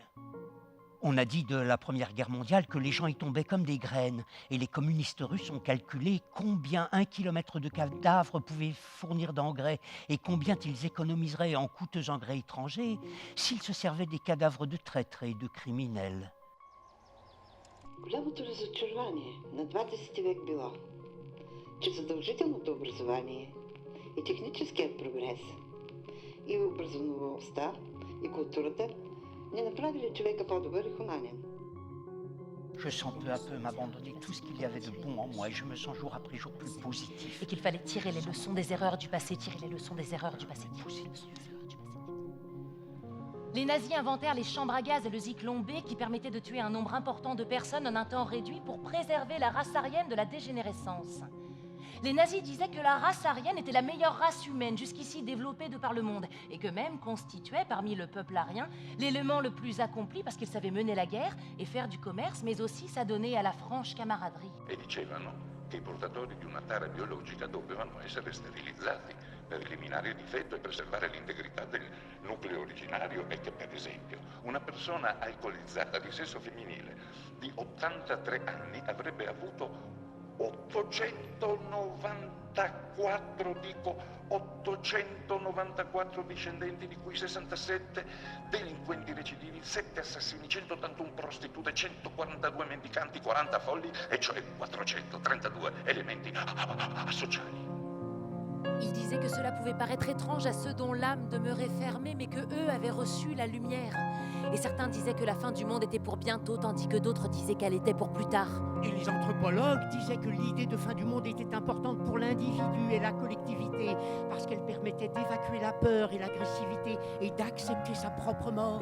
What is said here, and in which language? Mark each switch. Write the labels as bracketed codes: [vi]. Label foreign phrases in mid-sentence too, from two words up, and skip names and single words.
[fr] On a dit de la Première Guerre mondiale que les gens y tombaient comme des graines, et les communistes russes ont calculé combien 1 kilomètre de cadavres pouvait fournir d'engrais et combien ils économiseraient en coûteux engrais étrangers s'ils se servaient des cadavres de traîtres et de criminels. [bg] Голямото разочарование на 20 век било, че задължителното образование и техническият прогрес и образоваността и културата не направили човека по-добър и хуманен. [fr] Je sens peu à peu m'abandonner tout ce qu'il y avait de bon en moi et je me sens jour après jour plus positif. Et qu'il fallait tirer les leçons des erreurs du passé, tirer les leçons des erreurs du passé. Les nazis inventèrent les chambres à gaz et le Zyklon B qui permettaient de tuer un nombre important de personnes en un temps réduit pour préserver la race aryenne de la dégénérescence. Les nazis disaient que la race aryenne était la meilleure race humaine jusqu'ici développée de par le monde et que même constituait parmi le peuple arien l'élément le plus accompli parce qu'il savait mener la guerre et faire du commerce, mais aussi s'adonner à la franche camaraderie. [it] E dicevano che i portatori di una tara biologica dovevano essere sterilizzati per eliminare il difetto e preservare l'integrità del nucleo originario e che, per esempio, una persona alcolizzata di sesso femminile di 83 anni avrebbe avuto 894 discendenti, di cui 67 delinquenti recidivi, 7 assassini, 181 prostitute, 142 mendicanti, 40 folli, e cioè 432 elementi asociali. [fr] Il disait que cela pouvait paraître étrange à ceux dont l'âme demeurait fermée, mais que eux avaient reçu la lumière. Et certains disaient que la fin du monde était pour bientôt, tandis que d'autres disaient qu'elle était pour plus tard. Et les anthropologues disaient que l'idée de fin du monde était importante pour l'individu et la collectivité, parce qu'elle permettait d'évacuer la peur et l'agressivité et d'accepter sa propre mort.